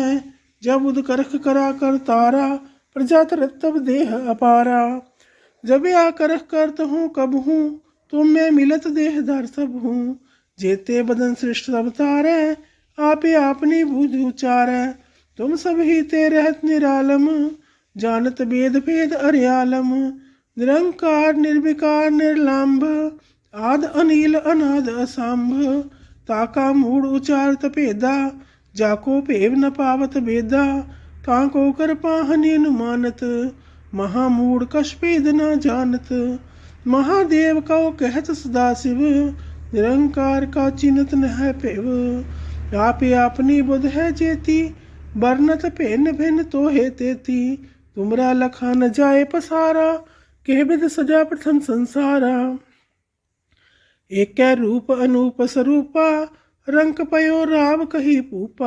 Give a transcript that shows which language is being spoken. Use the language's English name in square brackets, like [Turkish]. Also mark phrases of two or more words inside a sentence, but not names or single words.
[Braj] जब उद करख करा कर तारा, प्रजा तरत तब देह अपारा। जब या करख करत हूँ कब हूँ, तुम में मिलत देह धर सब हूँ। जेते बदन सृष्ट सब तारे, आपे आपनी बुझ उचारे। तुम सब ही ते रहत निरालम, जानत वेद भेद अर्यालम। निरंकार निर्विकार निर्लाम्भ, आद अनिल अनाद असंभ। ताका मूड उचारत भेदा, जाको भेव न पावत वेदा। कांको कर पाहनि अनुमानत, महामूड कछ भेद न जानत। महादेव कहो कहत सदाशिव, निरंकार का चिन्हत न है पेव। आपे अपनी बुध है जेती, बरनत भिन्न भिन्न तो है तेती। तुमरा लखा न जाए पसारा, कह विद सजा प्रथम संसारा। एक रूप अनूप स्वरूपा, रंक पयो राव कही पूपा।